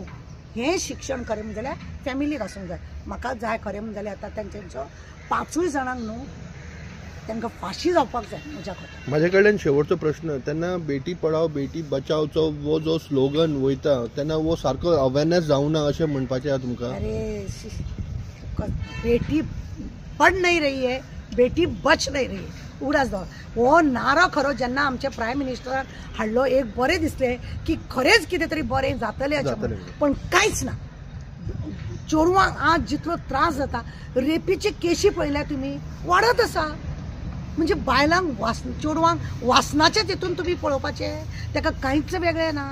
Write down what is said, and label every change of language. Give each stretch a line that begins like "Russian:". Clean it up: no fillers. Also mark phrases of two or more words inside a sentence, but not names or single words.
Konkani: हें शिक्षण खरें म्हणजे जाल्यार फॅमिलीक आसूंक जाय. म्हाका जाय खरें म्हणजे जाल्यार आतां तेंच्यो 5 जाणांक न्हू तांकां फाशी जावपाक जाय म्हज्या खातीर. म्हाजे कडल्यान शेवटचो प्रश्न, तेन्ना बेटी पढाओ बेटी बचाओचो
Hindi: वो जो
Konkani: स्लोगन वयता तेन्ना वो सारको अवेरनेस जावना अशें म्हणपाचें आहा तुमकां?
Hindi: अरे बेटी पढ़ नहीं रही है, बेटी बच नहीं रही है,
Konkani: उगडास दो हो नारो खरो जेन्ना आमच्या प्रायम मिनिस्टरान हाडलो, एक बरें दिसलें की खरेंच कितें तरी बरें जातलें अशें. पण कांयच ना. चेडवांक आज जितलो त्रास जाता, रेपीचे केशी पळयल्या तुमी वाडत आसा. म्हणजे बायलांक चेडवांक वासनाचे तितून तुमी पळोवपाचें, ताका कांयच वेगळें ना.